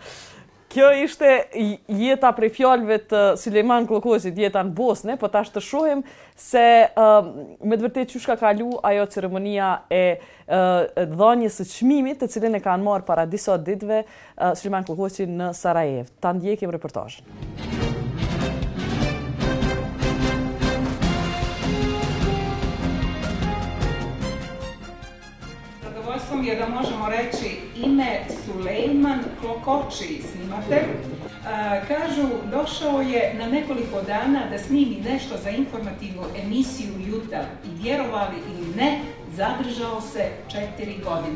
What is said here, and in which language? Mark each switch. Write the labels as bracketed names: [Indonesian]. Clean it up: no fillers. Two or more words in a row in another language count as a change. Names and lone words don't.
[Albanian] Kjo ishte jeta prej fjalëve të Sulejman Klokoçit, jeta në Bosnë, po tash të shohim se me të vërtetë çu ka kalu ajo ceremonia e dhënies së çmimit, të cilën e kanë marrë para disa ditëve Sulejman Klokoçi në Sarajevo. Ta ndjekim reportazhin. [Bosnian] Zadovoljstvom je da možemo reći ime Sulejman Klokoći, snimatelj. Kažu, došao je na nekoliko dana da snimi nešto za informativnu emisiju Jutar i vjerovali ili ne, zadržao se 4 godine.